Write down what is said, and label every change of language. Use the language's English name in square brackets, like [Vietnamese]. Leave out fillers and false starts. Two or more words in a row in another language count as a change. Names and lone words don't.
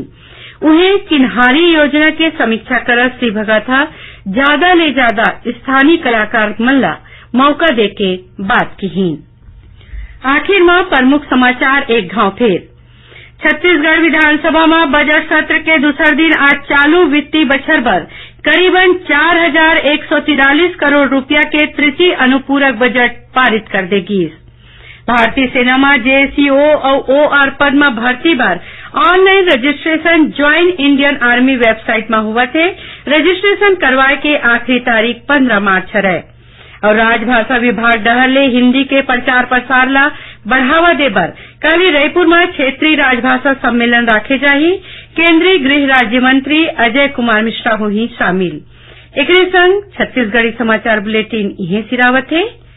[Chhattisgarhi] उन्हें चिन्हारी योजना के समीक्षा करत श्री भगत ज्यादा ले ज्यादा स्थानीय कलाकार मन ला मौका देके बात कहीन। आखिर में प्रमुख समाचार एक घाव फेर। छत्तीसगढ़ विधानसभा में बजट सत्र के दूसर दिन आज चालू वित्तीय बछर बर करीबन 4,143 करोड़ रुपया के तृतीय अनुपूरक बजट पारित कर देगी। भारतीय सेना में जेसीओ और ओआर पद में भर्ती बर ऑनलाइन रजिस्ट्रेशन ज्वाइन इंडियन आर्मी वेबसाइट में हुआ थे। रजिस्ट्रेशन करवाए के आखिरी तारीख 15 मार्च है। और राजभाषा विभाग डहर ले हिन्दी के प्रचार प्रसार ला बढ़ावा देबर कल रायपुर में क्षेत्रीय राजभाषा सम्मेलन राखे जाही। केंद्रीय गृह राज्य मंत्री अजय कुमार मिश्रा होही शामिल। एकरे संग छत्तीसगढ़ी समाचार बुलेटिन इहे सिरावत है।